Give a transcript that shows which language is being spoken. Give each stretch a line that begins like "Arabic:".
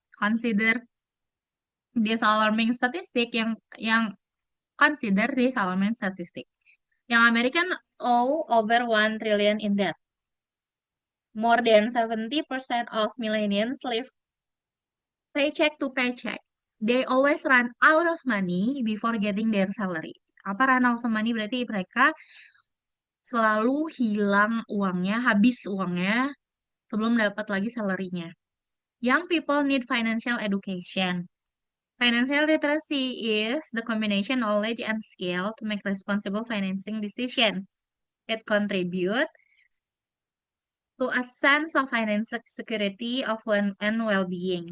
English: Consider this alarming statistic yang consider this alarming statistic. Yang American owe over 1 trillion in debt. More than 70% of millennials live paycheck to paycheck. They always run out of money before getting their salary.
Indonesian: Apa
English: run out of money
Indonesian: berarti mereka selalu hilang uangnya, habis uangnya sebelum dapat lagi salary-nya.
English: Young people need financial education. Financial literacy is the combination knowledge and skill to make responsible financing decision. It contributes to a sense of financial security of one and well-being.